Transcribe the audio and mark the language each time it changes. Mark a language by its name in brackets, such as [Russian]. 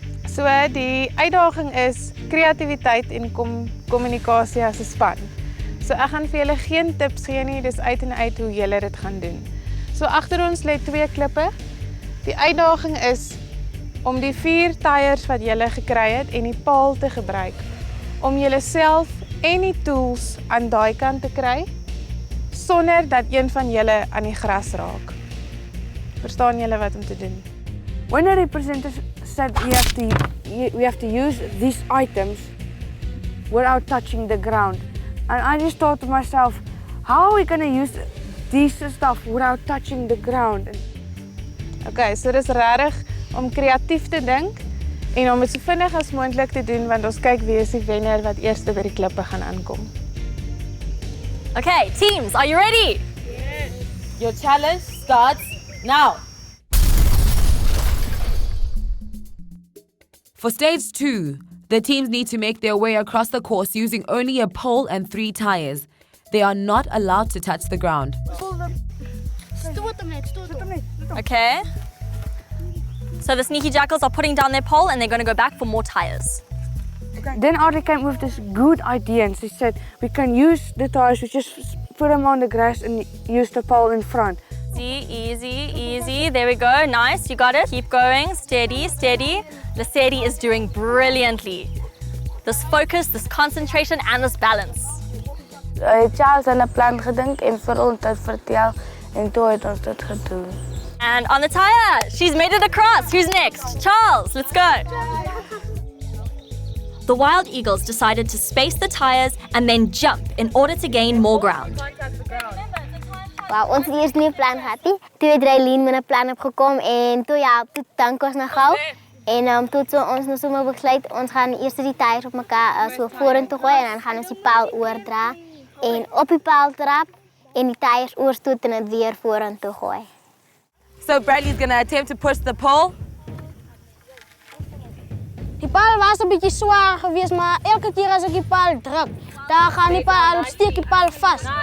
[Afrikaans] So die uitdaging is kreatiwiteit en kommunikasie as 'n span. So ek gaan vir julle geen tips gee nie, dis uit en uit hoe julle dit gaan doen. So agter ons lê 2 klippe. Die uitdaging is om die 4 tyres wat julle gekry het en die paal te gebruik om julleself en die tools aan daai kant te kry sonder dat een van julle aan die gras raak. Verstaan julle wat om te doen? [English] When the representatives said we have to use these items without touching the ground, and I just thought to myself, how are we going to use these stuff without touching the ground? [Afrikaans] Okay, so dis regtig om kreatief te dink en om dit so vinnig as moontlik te doen want ons kyk wie is die wenner wat eerste by die klippe gaan aankom. [English] Okay, teams, are you ready? Yes. Your challenge starts now. For stage 2, the teams need to make their way across the course using only a pole and 3 tires. They are not allowed to touch the ground. Okay. So the Sneaky Jackals are putting down their pole and they're going to go back for more tires. Then Audrey came with this good idea and she said we can use the tires, we just put them on the grass and use the pole in front. Easy, easy. There we go. Nice, you got it. Keep going. Steady. Lesedi is doing brilliantly. This focus, this concentration, and this balance. [Afrikaans] Charles aan 'n plan gedink en vir ons dit vertel en toe het ons dit gedoen. [English] And on the tire, she's made it across. Who's next? Charles, let's go. The Wild Eagles decided to space the tires and then jump in order to gain more ground. [Afrikaans] Wow, ons het eers nie 'n plan gehad nie. Toe het Raylene met 'n plan opgekom en toe ja, toe dank ons nou gou. En toe so ons nou sommer besluit ons gaan eers die tyres op mekaar so vorentoe gooi en dan gaan ons die paal oordra en op die paal trap en die tyres oorstoot en dit weer vorentoe gooi. [English] So Bradley's going to attempt to push the pole. [Afrikaans] Die paal was 'n bietjie swaar geweest, maar elke keer as ek die paal druk, dan gaan die paal, steek die paal vas.